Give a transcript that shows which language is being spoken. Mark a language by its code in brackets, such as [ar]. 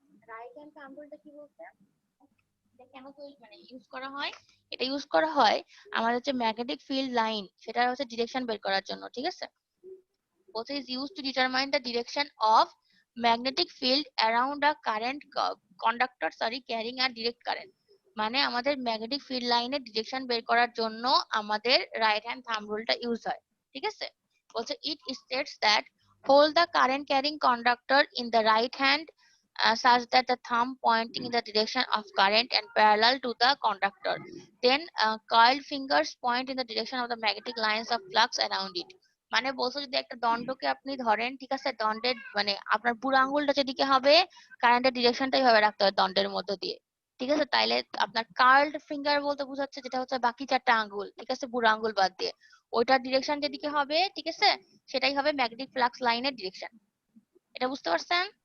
[bn] Right hand thumb রুলটা কি বলছে, এটা কেন মানে ইউজ করা হয়, এটা ইউজ করা হয় আমাদের হচ্ছে ম্যাগনেটিক ফিল্ড লাইন, সেটা হচ্ছে ডিরেকশন বের করার জন্য, ঠিক আছে। বলছে [en] is used to determine the direction of magnetic field around a conductor carrying a direct current। [bn] মানে আমাদের ম্যাগনেটিক ফিল্ড লাইনের ডিরেকশন বের করার জন্য আমাদের রাইট হ্যান্ড থাম্ব রুলটা ইউজ হয়, ঠিক আছে। বলছে [en] it states that hold the current carrying conductor in the right hand such that the thumb pointing in the direction of current and parallel to the conductor, then curled fingers point in the direction of the magnetic lines of flux around it। [bn] মানে বলছো যদি একটা দণ্ডকে আপনি ধরেন, ঠিক আছে, দণ্ডের মানে আপনার বুড়ো আঙ্গুলটা যেদিকে হবে কারেন্টের ডিরেকশনটাই হবে রাখতে হবে দণ্ডের মধ্য দিয়ে, ঠিক আছে। তাইলে আপনার কার্লড ফিঙ্গার বলতে বোঝাচ্ছে যেটা হচ্ছে বাকি 4টা আঙ্গুল, ঠিক আছে, বুড়ো আঙ্গুল বাদ দিয়ে, ওইটার ডিরেকশন যেদিকে হবে, ঠিক আছে, সেটাই হবে ম্যাগনেটিক ফ্লাক্স লাইনের ডিরেকশন। এটা বুঝতে পারছেন?